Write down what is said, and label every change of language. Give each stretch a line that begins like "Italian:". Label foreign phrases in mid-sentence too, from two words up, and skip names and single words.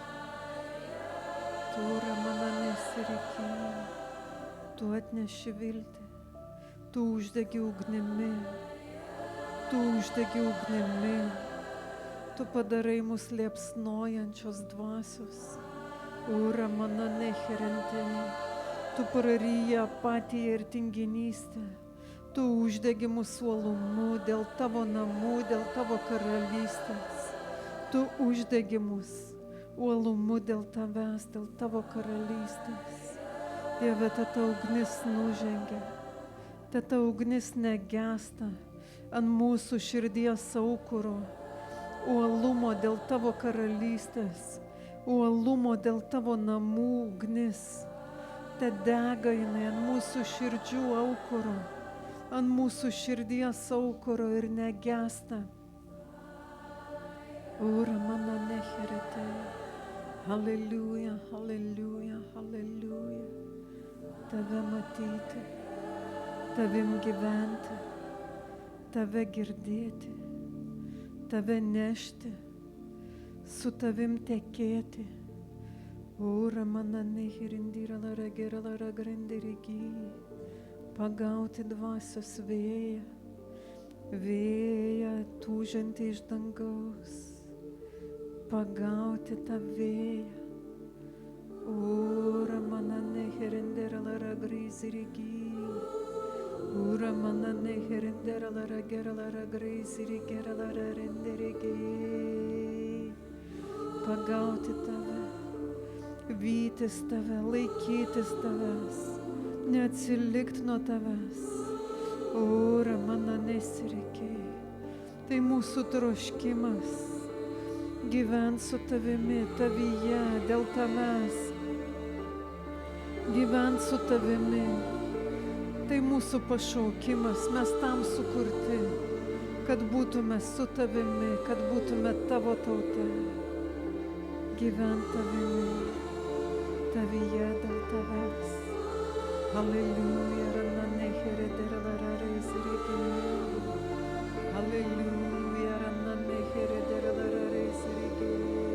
Lithuanian: Tu ramana nesirikėjai, tu atneši viltį, tu uždegi ugnimi, tu padarai mus liepsnojančios dvasios. Ura mana neherentėjai, tu praryji apatiją ir tinginystę, tu uždegi mūsų uolumu dėl tavo namų, dėl tavo karalystės. Tu uždegi mūsų uolumu dėl tavęs, dėl tavo karalystės. Dieve, ta ugnis nužengia, ta ugnis negesta ant mūsų širdies aukuro, uolumo dėl tavo karalystės, uolumo dėl tavo namų ugnis. Te dega jinai ant mūsų širdžių aukuro, ant mūsų širdies aukuro ir negesta. Ura mana neherete. Halleluja, halleluja, halleluja. Tave matyti, tavim gyventi, tave girdėti, tave nešti, su tavim tekėti. Ura mana neherindira lara gera lara grandirigi. Pagauti dvasios vėją, vėją tūžiantį iš dangaus. Pagauti tą vėją. Ura mana neherendera lara greizirigi. Ura mana neherendera lara gera lara greizirigera lara renderigi. Pagauti tave, vytis tave, laikytis tavęs, neatsilikt nuo tavęs. Ura mana nesirikiai. Tai mūsų troškimas. Gyvent su tavimi, tavyje, dėl tavęs. Gyvent su tavimi. Tai mūsų pašaukimas, mes tam sukurti, kad būtume su tavimi, kad būtume tavo tauta. Gyvent tavimi, tavyje dėl tavęs. Halleluja, rana neheredera lara reisirikei. Halleluja, rana neheredera lara reisirikei.